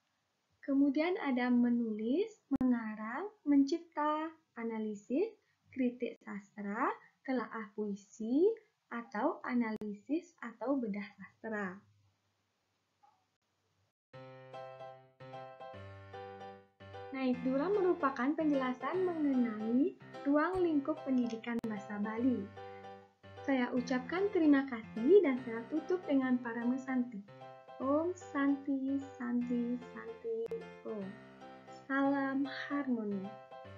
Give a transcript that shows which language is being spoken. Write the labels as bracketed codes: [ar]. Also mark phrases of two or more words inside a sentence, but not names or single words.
[id] Kemudian ada menulis, mengarang, pencipta, analisis, kritik sastra, telaah puisi, atau analisis atau bedah sastra. Naik dua merupakan penjelasan mengenai ruang lingkup pendidikan bahasa Bali. Saya ucapkan terima kasih dan saya tutup dengan parama Santi. [sa] Om Santi, Santi, Santi, Om. [id] Salam harmoni.